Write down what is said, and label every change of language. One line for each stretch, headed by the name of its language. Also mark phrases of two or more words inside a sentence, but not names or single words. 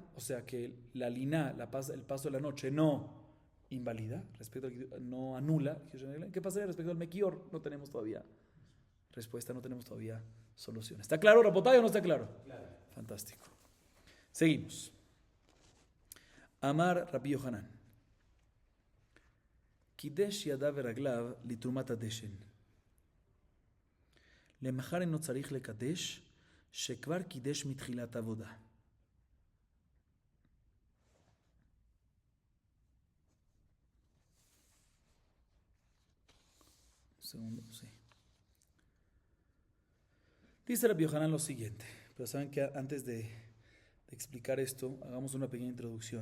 Spanish: O sea, que la lina, el paso de la noche no invalida, no anula. ¿Qué pasaría respecto al Mekior? No tenemos todavía respuesta, no tenemos todavía solución. ¿Está claro, Rapotay, o no está claro? Claro. Fantástico. Seguimos.
Hebrew: אמר רבי יוחנן. קידש ידיו ורגליו לתרומת הדשן. למחר אינו צריך לקדש, שכבר קידש מתחילת עבודה.
Spanish: Segundo, sí. Dice Rabbi Yohanan lo siguiente, pero saben que antes de explicar esto, hagamos una pequeña introducción.